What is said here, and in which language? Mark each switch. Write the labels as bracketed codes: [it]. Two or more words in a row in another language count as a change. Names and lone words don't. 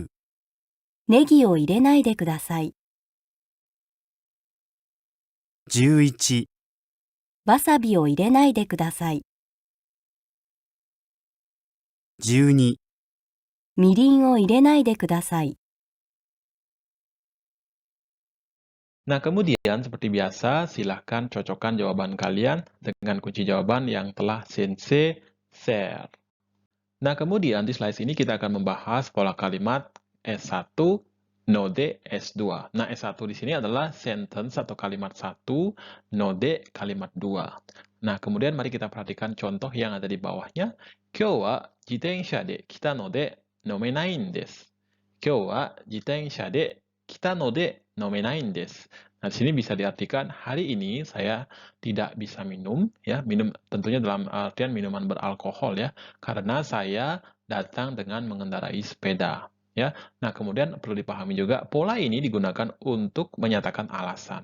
[ja] ネギを入れないでください。 11、わさびを入れないでください。 12、みりんを入れないでください。 [id] Nah, kemudian seperti biasa, silahkan cocokkan jawaban kalian dengan kunci jawaban yang telah Sensei share. Nah, kemudian di slide ini kita akan membahas pola kalimat S1, node S2. Nah, S1 di sini adalah sentence atau kalimat 1, node kalimat 2. Nah, kemudian mari kita perhatikan contoh yang ada di bawahnya. [ja] 今日は自転車で来たので飲めないです. 今日は自転車で来たので飲めないです. [id] Nah, di sini bisa diartikan hari ini saya tidak bisa minum, ya, minum tentunya dalam artian minuman beralkohol ya, karena saya datang dengan mengendarai sepeda. Ya, nah kemudian perlu dipahami juga pola ini digunakan untuk menyatakan alasan.